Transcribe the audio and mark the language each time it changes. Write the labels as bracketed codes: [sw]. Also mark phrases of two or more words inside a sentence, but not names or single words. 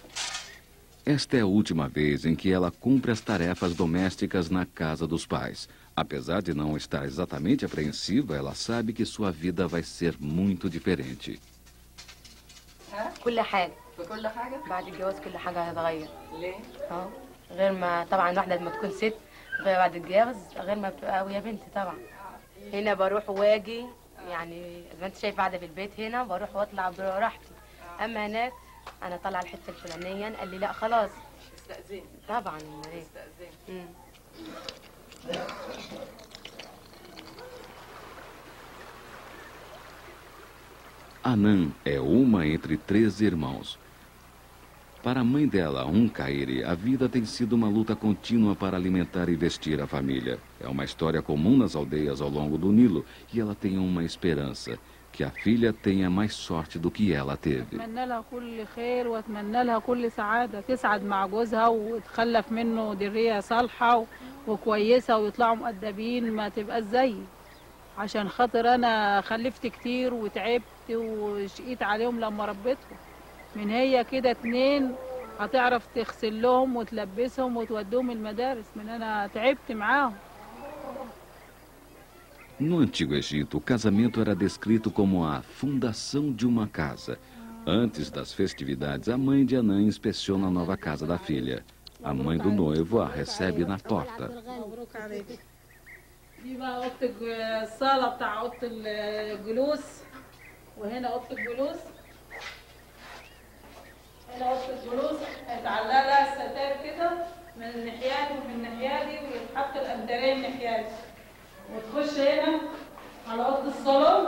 [pt] Esta é a última vez em que ela cumpre as tarefas domésticas na casa dos pais. Apesar de não estar exatamente apreensiva, ela sabe que sua vida vai ser muito diferente. [ar] كل حاجة في كل حاجة؟ بعد الجواز كل حاجة هتتغير. ليه؟ غير ما طبعا واحدة لما تكون ست غير بعد الجواز غير ما بتبقى ويا بنت طبعا. هنا بروح واجي يعني زي ما انت شايف قاعدة في البيت هنا بروح واطلع براحتي. اما هناك انا طالعة الحتة الفلانية قال لي لا خلاص. استأذن. طبعا امال ايه؟ استأذن. [pt] Anã é uma entre 3 irmãos. Para a mãe dela, Kairi, a vida tem sido uma luta contínua para alimentar e vestir a família. É uma história comum nas aldeias ao longo do Nilo e ela tem uma esperança, que a filha tenha mais sorte do que ela teve. [ar] أتمنى لها كل خير وأتمنى لها كل سعادة تسعد مع جوزها وتخلف منه ذرية صالحة وكويسة ويطلعوا مؤدبين ما تبقى زيي عشان خاطر أنا خلفت كتير وتعبت وشقيت عليهم لما ربيتهم من هي كده 2 هتعرف تغسل لهم وتلبسهم وتوديهم المدارس من أنا تعبت معاهم. [pt] No Antigo Egito, o casamento era descrito como a fundação de uma casa. Antes das festividades, a mãe de Anã inspeciona a nova casa da filha. A mãe do noivo a recebe na porta. [ar] دي بقى اوضه الصاله بتاع اوضه الجلوس وهنا اوضه الجلوس هنا اوضه الجلوس هيتعلق لها الستائر كده من الناحيه دي ومن الناحيه دي ويتحط الانتريه من الناحيه دي وتخش هنا على اوضه الصالون.